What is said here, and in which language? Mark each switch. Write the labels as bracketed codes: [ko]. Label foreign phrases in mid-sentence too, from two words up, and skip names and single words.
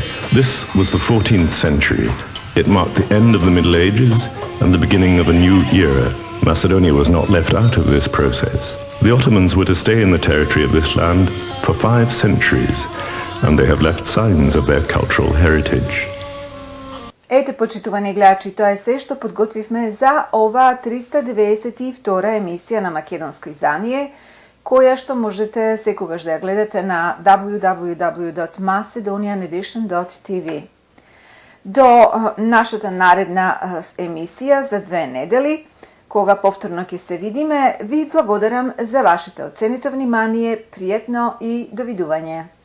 [en] This was the 14th century. It marked the end of the Middle Ages and the beginning of a new era. Macedonia was not left out of this process. The Ottomans were to stay in the territory of this land for 5 centuries, and they have left signs of their cultural heritage. [mk] Ете, почитувани гледачи, тоа е се што подготвивме за ова 392 емисија на македонско издание, која што можете секогаш да ја гледате на www.MacedonianEdition.TV. До нашата наредна емисија за 2 недели, кога повторно ќе се видиме, ви благодарам за вашето оценето внимание, пријатно и довидување.